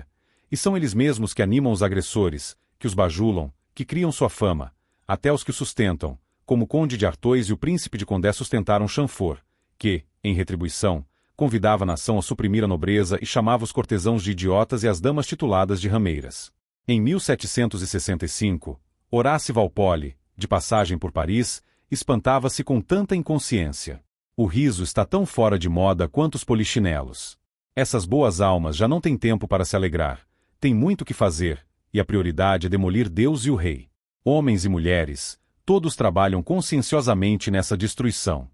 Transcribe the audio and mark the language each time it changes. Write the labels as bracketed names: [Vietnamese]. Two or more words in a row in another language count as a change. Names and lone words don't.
[Portuguese] E são eles mesmos que animam os agressores, que os bajulam, que criam sua fama, até os que o sustentam, como o conde de Artois e o príncipe de Condé sustentaram Chamfort, que, em retribuição, convidava a nação a suprimir a nobreza e chamava os cortesãos de idiotas e as damas tituladas de rameiras. Em 1765, Horace Walpole, de passagem por Paris, espantava-se com tanta inconsciência. O riso está tão fora de moda quanto os polichinelos. Essas boas almas já não têm tempo para se alegrar, têm muito que fazer, e a prioridade é demolir Deus e o rei. Homens e mulheres, todos trabalham conscienciosamente nessa destruição.